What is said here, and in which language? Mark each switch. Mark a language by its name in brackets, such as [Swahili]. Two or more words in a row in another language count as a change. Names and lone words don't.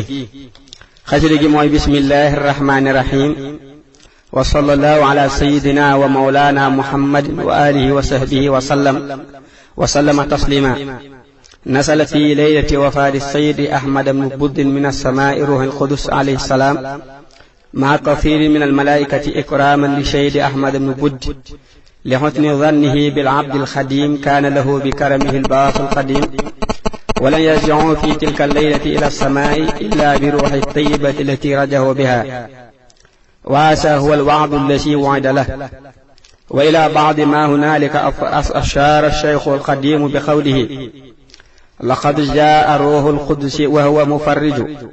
[Wolof] gi mooy [Arabic] بسم الله الرحمن الرحيم وصلى الله على سيدنا ومولانا محمد وعلى آله وصحبه وسلم تسليما نزل في ليلة وفاة سيدي أحمد ابن بدين من السماء روح القدس عليه السلام مع كثير من الملائكة إكراما لسيدي أحمد ابن بد لحسن ظنه بالعبد الخديم كان له بكرمه البأس القديم ولن يرجعوا في تلك الليلة إلى السماء إلا بروح الطيبة التي رجعوا بها وهذا هو الوعد الذي وعد له وإلى بعض ما هنالك أشار الشيخ القديم بقوله لقد جاء روح القدس وهو مفرج